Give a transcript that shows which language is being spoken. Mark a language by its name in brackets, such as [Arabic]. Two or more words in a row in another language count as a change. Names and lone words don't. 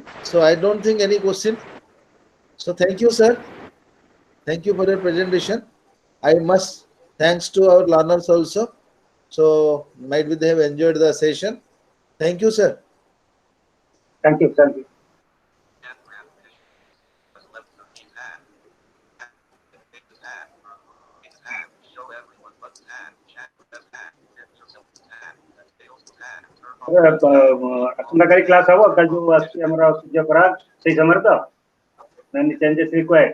[English] So I don't think any question. So thank you, sir. Thank you for your presentation. I must thanks to our learners also. So might be they have enjoyed the session. Thank you, sir. Thank you. Thank you. [Odia] ଆସନ୍ତାକାଲି କ୍ଲାସ୍ ହବ କାଲି ଯୋଉ ଆସୁଛି ଆମର ସୂର୍ଯ୍ୟ ପରାଗ ସେଇ ସମୟରେ ତ ନା [English] changes required